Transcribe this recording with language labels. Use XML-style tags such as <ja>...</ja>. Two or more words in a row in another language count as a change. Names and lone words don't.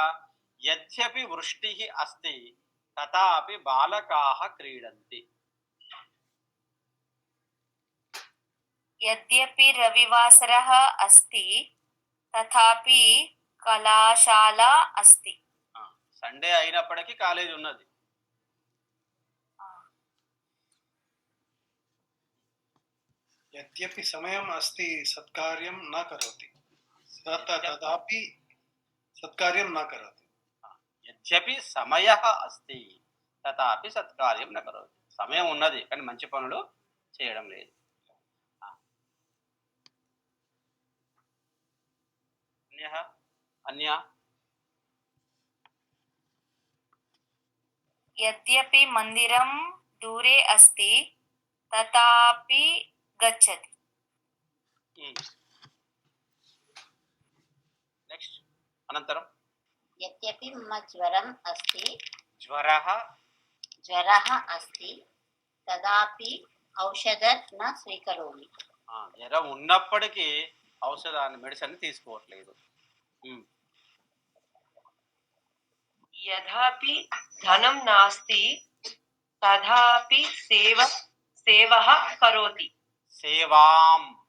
<sa>యద్యపి వృష్టి అస్తి తథాపి బాలకాః క్రీడంతి. యద్యపి రవివాసరః అస్తి తథాపి కళాశాల అస్తి.</sa> <te>సండే అయినప్పటికీ కాలేజ్ ఉన్నది.</te> <sa>यद्यपि समयम् अस्ति सत्कार्यं न करोति तथापि सत्कार्यं न करोति. యద్యపి సమయః అస్తి తథాపి సత్కార్యం న కరోతి.</sa> <te>సమయం ఉన్నది కానీ మంచి పనులు చేయడం లేదు. అన్య</te> <sa>యద్యపి మందిరం దూరే అస్తి తథాపి గచ్చతి.</sa> <te>నెక్స్ట్ అనంతరం</te> <sa>यद्यपि मम ज्वरम् अस्ति జ్వరః अस्ति तदापि औषधं न स्वीकरोमि.</sa> <te>జ్వరం ఉన్నప్పటికీ ఔషధాన్ని, మెడిసిన్ తీసుకోవట్లేదు.</te> <sa>యథాపి ధనం నాస్తి తథాపి సేవః కరోతి. సేవాం</sa>